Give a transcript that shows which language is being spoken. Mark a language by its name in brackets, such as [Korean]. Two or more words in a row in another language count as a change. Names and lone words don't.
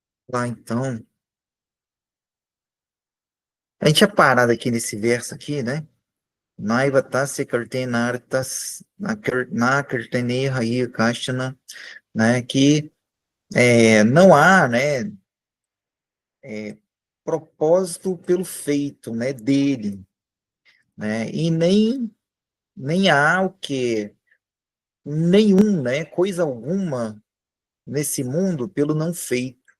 [Portuguese] Lá então, a gente tinha parado aqui nesse verso aqui, né? [Sanskrit] नैवतस्य कर्तेनर्तस् न कर्तेने है कशन, [Portuguese] né? Que não há, né? Propósito pelo feito, né? Dele, né? E nem há o que nenhum, né? Coisa alguma nesse mundo pelo não feito.